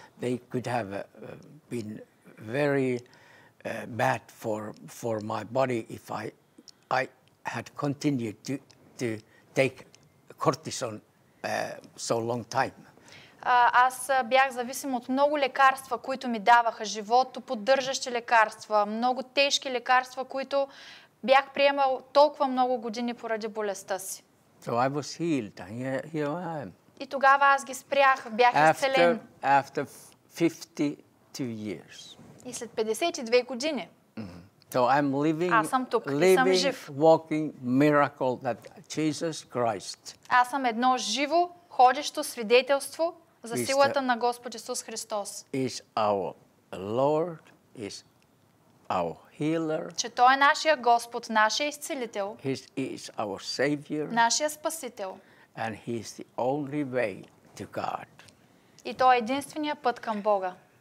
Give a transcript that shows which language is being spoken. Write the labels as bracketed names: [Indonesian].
[English] They could have been very bad for my body if I had continued to take cortisone so long time. [Bulgarian] Аз бях зависим от много лекарства, които ми даваха, живото поддържащи лекарства, много тежки лекарства, които бях приемал толкова много години поради болестта си. [English] So I was healed, and here I am. [Bulgarian] И тогава аз ги спрях, бях изцелен. [English] After 52 years. [Bulgarian] И след 52 години. [English] So I'm living, [Bulgarian] Аз съм тук и съм жив. [English] walking miracle that Jesus Christ [Bulgarian] Аз съм едно живо, ходещо свидетелство за силата на Господ Исус Христос. [English] is our Lord, is our healer, [Bulgarian] Че Той е нашия Господ, нашия изцелител, [English] He is our Savior, [Bulgarian] нашия Спасител. [English] and He is the only way to God. [Bulgarian] И Той е единствения път към Бога.